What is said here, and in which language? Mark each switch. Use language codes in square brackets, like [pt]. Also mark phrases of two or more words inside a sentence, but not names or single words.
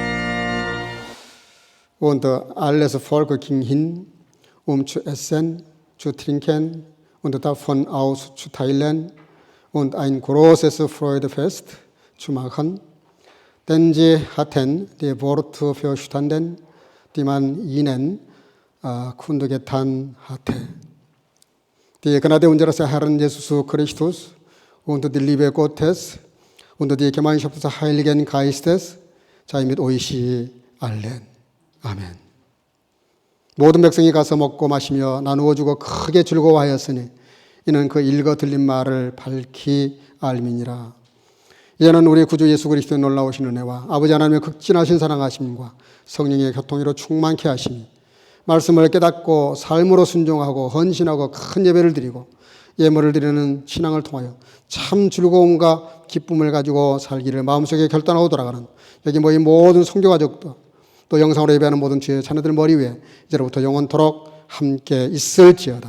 [de] Und alles Volk ging hin, zu essen, zu trinken und davon auszuteilen und ein großes Freudefest zu machen, denn sie hatten die Worte verstanden, die man ihnen kundgetan hatte. Die Gnade unseres Herrn Jesus Christus und die Liebe Gottes und die Gemeinschaft des Heiligen Geistes sei mit euch allen. [ko] 아멘. 모든 백성이 가서 먹고 마시며 나누어 주고 크게 즐거워하였으니 이는 그 읽어 들린 말을 밝히 알미니라. 이제는 우리 구주 예수 그리스도의 놀라우신 은혜와 아버지 하나님의 극진하신 사랑하심과 성령의 교통으로 충만케 하시니 말씀을 깨닫고 삶으로 순종하고 헌신하고 큰 예배를 드리고 예물을 드리는 신앙을 통하여 참 즐거움과 기쁨을 가지고 살기를 마음속에 결단하고 돌아가는 여기 모인 모든 성교가족도 또 영상으로 예배하는 모든 주의 자녀들 머리 위에 이제로부터 영원토록 함께 있을지어다.